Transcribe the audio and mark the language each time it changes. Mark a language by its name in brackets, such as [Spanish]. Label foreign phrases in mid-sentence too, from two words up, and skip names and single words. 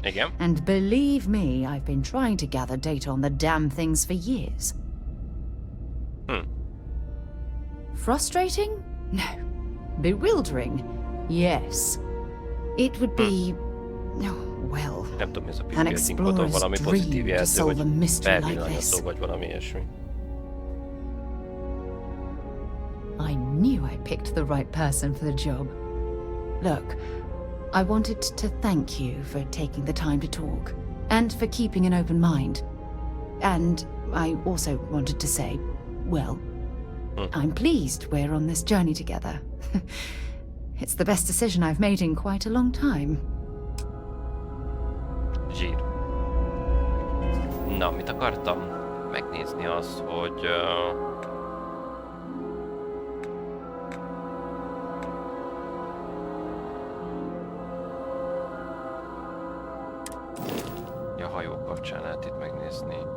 [Hungarian] Igen. [English] And believe me, I've been trying to gather data on the damn things for years. Frustrating? No. Bewildering? Yes. It would be... well... [Hungarian] Nem tudom, ez a [English] An [Hungarian] pipiltinkodon valami [English] explorer's [Hungarian] pozitív [English] dream to [Hungarian] jelző, [English] solve a [Hungarian] vagy [English] mystery like [Hungarian] felvillan a [English] this. [Hungarian] szó, vagy valami ilyesmi. [English] I knew I picked the right person for the job. Look, I wanted to thank you for taking the time to talk, and for keeping an open mind. And I also wanted to say, well, I'm pleased we're on this journey together. It's the best decision I've made in quite a long time. [Hungarian] Zsír. Na, mit akartam? Megnézni azt, hogy... a hajó kapcsán lehet itt megnézni.